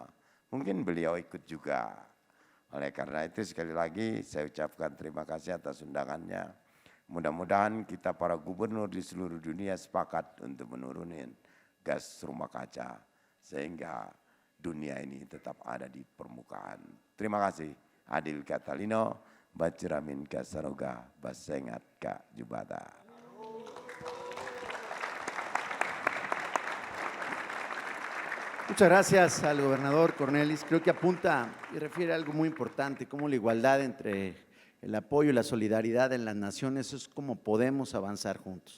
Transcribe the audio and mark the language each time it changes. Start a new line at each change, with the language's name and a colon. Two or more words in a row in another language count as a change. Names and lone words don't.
Indonesian: Mungkin beliau ikut juga. Oleh karena itu sekali lagi saya ucapkan terima kasih atas undangannya. Mudah-mudahan kita para gubernur di seluruh dunia sepakat untuk menurunin gas rumah kaca. Sehingga dunia ini tetap ada di permukaan. Terima kasih.
Kendayan: Adil Catalino, Baciramin Kasaroga, Basengat Kak Jubata.
Spanish: Muchas gracias al gobernador Cornelis. Creo que apunta y refiere a algo muy importante, como la igualdad entre el apoyo y la solidaridad en las naciones es como podemos avanzar juntos.